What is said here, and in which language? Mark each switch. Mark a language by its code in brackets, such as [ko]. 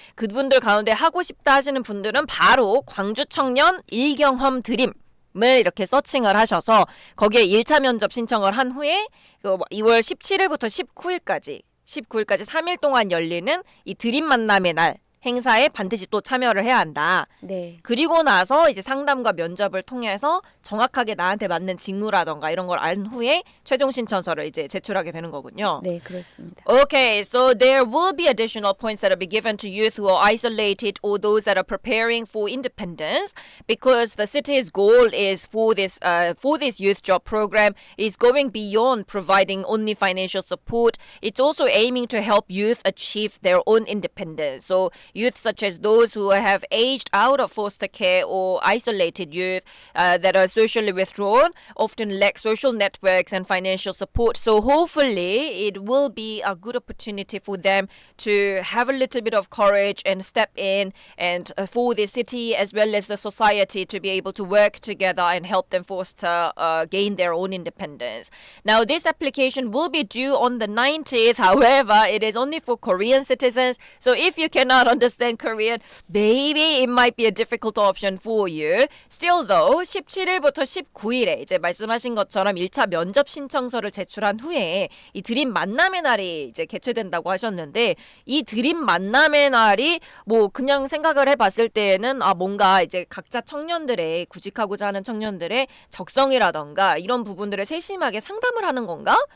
[ko] 그분들 가운데 하고 싶다 하시는 분들은 바로 광주 청년 일경험 드림 을 이렇게 서칭을 하셔서 거기에 1차 면접 신청을 한 후에 2월 17일부터 19일까지 3일 동안 열리는 이 드림 만남의 날 행사에 반드시 또 참여를 해야 한다. 네. 그리고 나서 이제 상담과 면접을 통해서 정확하게 나한테 맞는 직무라던가 이런 걸 안 후에 최종 신청서를 이제 제출하게 되는 거군요. 네, 그렇습니다. [en] Okay, so there will be additional points that will be given to youth who are isolated or those that are preparing for independence, because the city's goal is for this youth job program is going beyond providing only financial support. It's also aiming to help youth achieve their own independence. So youth such as those who have aged out of foster care or isolated youth that are socially withdrawn often lack social networks and financial support. So hopefully it will be a good opportunity for them to have a little bit of courage and step in, and for the city as well as the society to be able to work together and help them foster gain their own independence. Now this application will be due on the 19th. However, it is only for Korean citizens. So if you cannot understand Korean, maybe it might be a difficult option for you. Still though, [ko] 17일부터 19일에 이제 말씀하신 것처럼 1차 면접 신청서를 제출한 후에 이 드림 만남의 날이 이제 개최된다고 하셨는데, 이 드림 만남의 날이 뭐 그냥 생각을 해봤을 때에는 뭔가 이제 각자 청년들의 구직하고자 하는 청년들의 적성이라던가 이런 부분들을 세심하게 상담을 하는 건가?